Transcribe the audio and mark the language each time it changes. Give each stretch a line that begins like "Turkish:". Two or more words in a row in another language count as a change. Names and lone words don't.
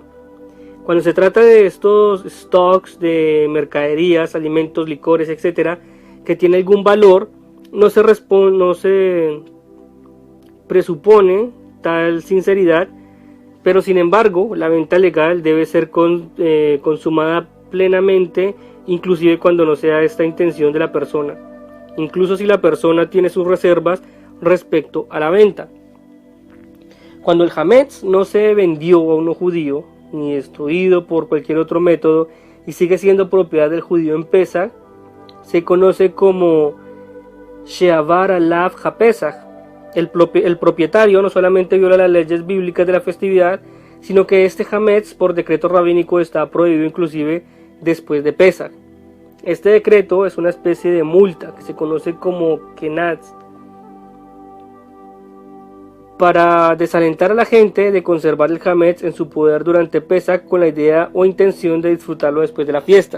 Spanish: Cuando se trata de estos stocks de mercaderías, alimentos, licores, etc., que tiene algún valor, no se presupone tal sinceridad, pero sin embargo la venta legal debe ser consumada plenamente, inclusive cuando no sea esta intención de la persona, incluso si la persona tiene sus reservas respecto a la venta. Cuando el hametz no se vendió a un no judío ni destruido por cualquier otro método y sigue siendo propiedad del judío en Pesach, se conoce como
Hebrew: שעבר עליו הפסח.
Spanish: El propietario no solamente viola las leyes bíblicas de la festividad, sino que este hametz por decreto rabínico está prohibido inclusive después de Pesach. Este decreto es una especie de multa que se conoce como kenaz, para desalentar a la gente de conservar el hametz en su poder durante Pesach con la idea o intención de disfrutarlo después de la fiesta.